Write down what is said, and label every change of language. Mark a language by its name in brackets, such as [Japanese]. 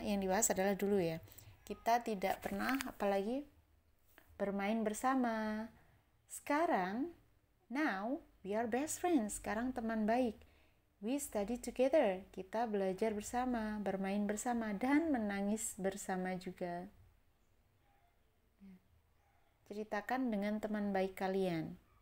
[Indonesian] Yang dibahas adalah dulu ya. Kita tidak pernah apalagi bermain bersama. Sekarang, [English] now we are best friends. [Indonesian] Sekarang teman baik. [English] We study together. [Indonesian] Kita belajar bersama, bermain bersama, dan menangis bersama juga. Ceritakan dengan teman baik kalian.